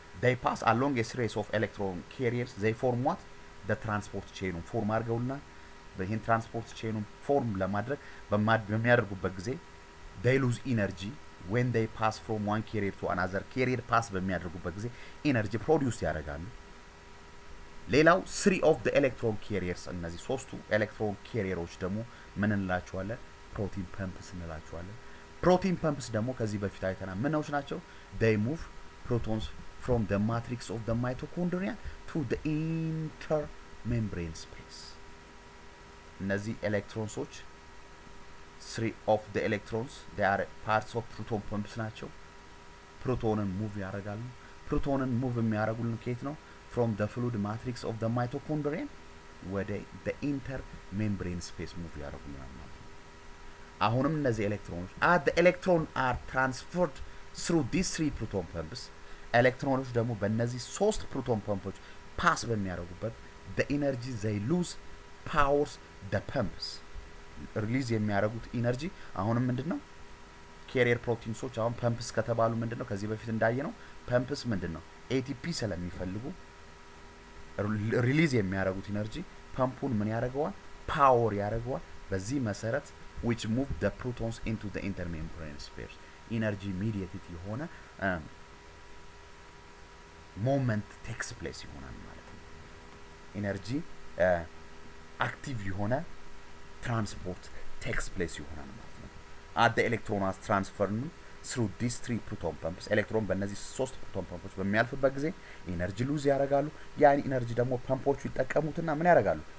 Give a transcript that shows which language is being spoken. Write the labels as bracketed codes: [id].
[en] they pass along a series of electron carriers they form what the transport chain [am] ፎርም አድርገውና በይሄን ትራንስፖርት ቼኑን ፎርም ለማድረግ በሚያደርጉበት ጊዜ [en] they lose energy when they pass from one carrier to another carrier [am] pass በሚያደርጉበት ጊዜ ኤነርጂ ፕሮዲዩስ ያደርጋሉ። [en] ሌላው three of the electron carriers [am] እነዚህ ሶስቱ ኤሌክትሮን ካሪየሮች ደግሞ ምን እንላቸዋለን? ፕሮቲን ፐምፕስ እንላቸዋለን። ፕሮቲን ፐምፕስ ደግሞ ከዚህ በፊት አይተናል። ምንዎች ናቸው? [en] they move protons from the matrix of the mitochondria to the intermembrane space። እነዚህ ኤሌክትሮንሶች three of the electrons they are parts of proton pumps ናቸው። [am] ፕሮቶንን ሙቭ ያደርጋሉ። ፕሮቶንን ሙቭ የሚያደርጉልን ከየት ነው? [en] from the fluid matrix of the mitochondria [am] ወደ [en] the intermembrane space ሙቭ ያደርጉልናል ማለት ነው። አሁንም እነዚህ ኤሌክትሮኖች the electron are transferred through these three proton pumps። [am] ኤሌክትሮኖች ደግሞ በእነዚህ ሶስት ፕሮቶን ፐምፖች ፓስ በሚያደርጉበት [en] the energy they lose powers the pumps። [am] ሪሊዝ የሚያደርጉት ኢነርጂ አሁንም ምንድነው? ካሪየር ፕሮቲንሶች አሁን ፐምፕስ ከተባሉ ምንድነው? ከዚህ በፊት እንዳየነው ፐምፕስ ምንድነው? ATP ስለሚፈልጉ ሪሊዝ የሚያደርጉት ኢነርጂ ፐምፑን ምን ያደርገዋል? ፓወር ያደርገዋል። በዚህ መሰረት [en] which move the protons into the intermembrane space [am] ኢነርጂ ኢሚዲየትሊ የሆነ ሞመንት ቴክስ ፕሌስ ይሆናል ማለት ነው። ኢነርጂ አክቲቭ የሆነ ትራንስፖርት ቴክስ ፕሌስ ይሆናል ማለት ነው። [en] the electron is transferred through these three proton pumps። [am] ኤሌክትሮን በእነዚህ ሶስት ፕሮቶን ፐምፖች በሚያልፍበት ጊዜ ኢነርጂ ሉዝ ያደርጋሉ። ያን ኢነርጂ ደግሞ ፐምፖቹ ይጠቀሙትና ምን ያደርጋሉ?